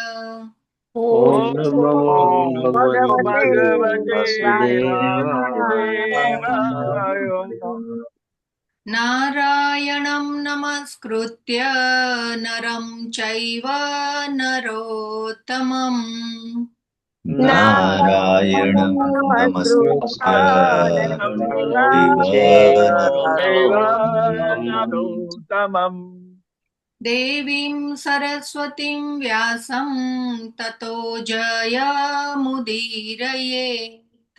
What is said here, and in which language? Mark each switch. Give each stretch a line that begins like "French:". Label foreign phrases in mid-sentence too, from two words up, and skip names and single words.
Sanskrit: ઓમ નમો ભગવતે વાસુદેવાય. નારાયણં નમસ્કૃત્ય નરં ચૈવ નરોત્તમં नारायणं नमस्कृत्य देवं नरोत्तमम् देवीं सरस्वतीं व्यासं ततो जयमुदीरयेत्